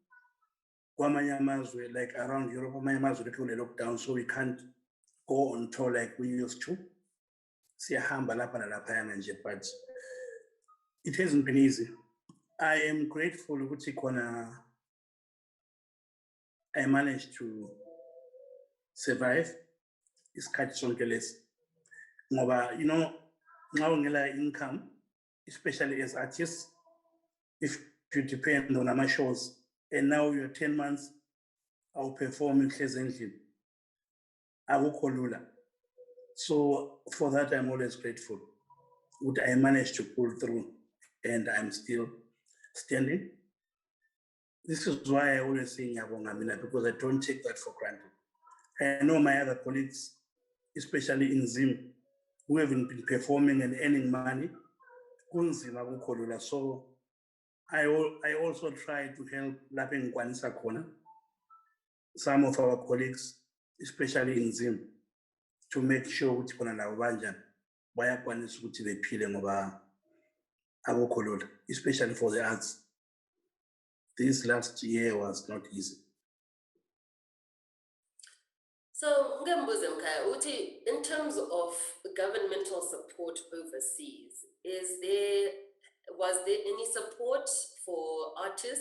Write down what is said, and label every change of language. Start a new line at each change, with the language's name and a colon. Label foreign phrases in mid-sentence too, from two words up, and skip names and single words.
English: Like around Europe, lockdown, so we can't go on tour like we used to. But it hasn't been easy. I am grateful ukuthi I managed to survive
North Ndebele: isikhathi sonke lesi. Ngoba nxa ungela
English: income, especially as artists, if you depend on our shows, and now you're 10 months, I'll perform in endlini,
North Ndebele: akukho lula.
English: So for that, I'm always grateful. I managed to pull through, and I'm still standing. This is why I always say
North Ndebele: ngiyabonga mina,
English: because I don't take that for granted. I know my other colleagues, especially in Zim, who haven't been performing and earning money,
North Ndebele: kunzima akukho lula.
English: So I also try to help
North Ndebele: lapho engikwanisa khona
English: some of our colleagues, especially in Zim, to make sure
North Ndebele: ukuthi khona labo banjani bayakwanisa ukuthi bephile ngoba akukho lula,
English: especially for the arts. This last year was not easy. So, Vusa Mkhaya, in terms of governmental support overseas, was there any support for artists?